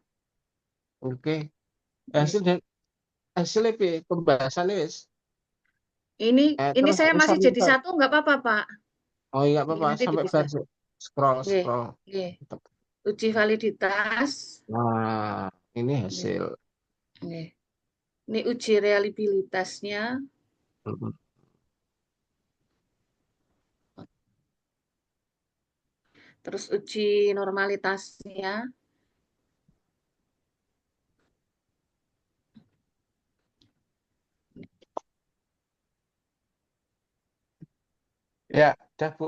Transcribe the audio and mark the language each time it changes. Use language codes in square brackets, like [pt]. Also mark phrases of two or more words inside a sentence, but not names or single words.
[id] Oke. Nggih. Hasil hasilnya piye? Pembahasannya wis. Ini Terus saya masih sampai jadi satu, nggak apa-apa, Pak. oh iya Nggih, apa-apa nanti sampai dipisah. versi scroll Nggih, scroll. nggih. Uji validitas. Nah, ini Nggih, hasil. nggih. Ini uji reliabilitasnya. Mm-mm. Terus uji normalitasnya. Ya, udah Bu.